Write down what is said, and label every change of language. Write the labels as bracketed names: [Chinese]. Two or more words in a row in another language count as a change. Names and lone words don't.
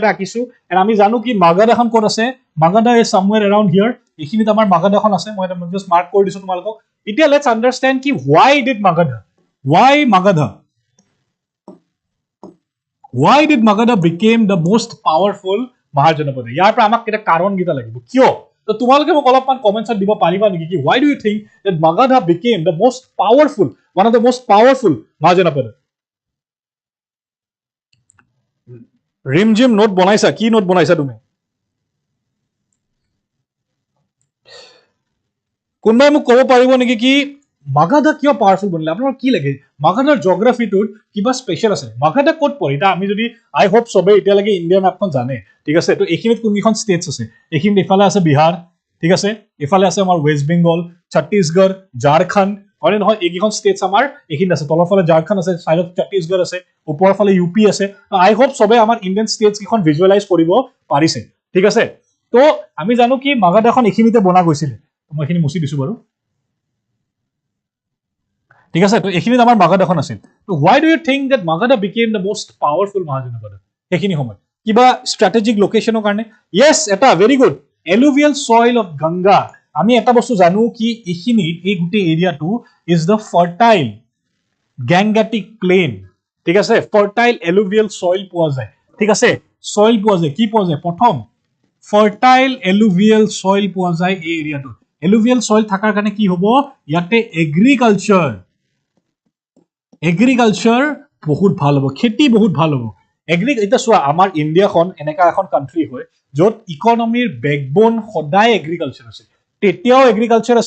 [Assamese] এটা আঁকিছো এন্ড আমি জানো কি মাগাধা এখন কোত আছে [English] Magadha is somewhere around here [Assamese] এখিনিত আমাৰ মাগাধা এখন আছে মই এটা [English] just mark [Assamese] কৰি দিছো তোমালোকক এতিয়া [English] let's understand [Assamese] কি [English] why did Magadha became the most powerful [Assamese] মহাজনপদ ইয়াৰ পৰা আমাক এটা কাৰণ গিতা লাগিব কিয় তো তোমালোকে মোক অলপমান কমেন্টছত দিব পাৰিবা নেকি কি [English] why do you think that Magadha became the most powerful one of the most powerful মহাজনপদ [Assamese] রিমজিম নোট বনাইছা কি নোট বনাইছা তুমি কোনবাই মোক কব পাৰিব নেকি কি মাগাধা কিয় পাওয়ারফুল বনিলে আপোনাৰ কি লাগে মাগাধাৰ জিওগ্ৰাফিটোত কিবা স্পেশাল আছে মাগাধা কোট পৰি এটা আমি যদি [English] I hope [Assamese] সবে এতিয়া লাগে ইন্ডিয়া ম্যাপখন জানে ঠিক আছে তো এখিনিত কোনকিখন স্টেটস আছে এখিনিত ইফালে আছে বিহাৰ ঠিক আছে ইফালে আছে আমাৰ ওয়েস্ট বেঙ্গল ছত্তীশগড় ঝাৰখণ্ড হয় নহয় এইকিখন স্টেটস আমাৰ এখিনিত আছে তলৰ ফালে ঝাৰখণ্ড আছে সাইডত ছত্তীশগড় আছে ওপৰৰ ফালে ইউপি আছে [English] I hope [Assamese] সবে আমাৰ [English] Indian states [Assamese] কিখন ভিজুয়ালাইজ কৰিব পাৰিছে ঠিক আছে তো আমি জানো কি মাগাধাখন এখিনিতে বনা গৈছিল মই এখিনি মুছি দিছো বাৰু ঠিক আছে তো এখিনিত আমাৰ মাগাধাখন আছিল তো [English] why do you think that Magadha became the most powerful [Assamese] মহাজনপদ এখিনি সময় কিবা [English] strategic locationৰ [Assamese] কাৰণে yes এটা [English] very good alluvial soil of Ganga [Assamese] আমি এটা বস্তু জানো কি এখিনিত এই গুটে এৰিয়াটো [English] is the fertile Gangetic plain [Assamese] ঠিক আছে [English] fertile alluvial soil [Assamese] পোৱা যায় ঠিক আছে soil পোৱা যায় কি পোৱা যায় প্ৰথম [English] fertile alluvial soil [Assamese] পোৱা যায় এই এৰিয়াটো [English] alluvial soil [Assamese] থাকাৰ কাৰণে কি হ'ব ইয়াতে এগ্ৰিকালচাৰ বহুত ভাল হ'ব খেতি বহুত ভাল হ'ব এটা সোৱা আমাৰ ইন্ডিয়াখন এনেকা এখন কান্ট্ৰি হয় যত [English] economyৰ backbone [Assamese] সদায় এগ্ৰিকালচাৰ আছে তেতিয়াও এগ্ৰিকালচাৰ আছিল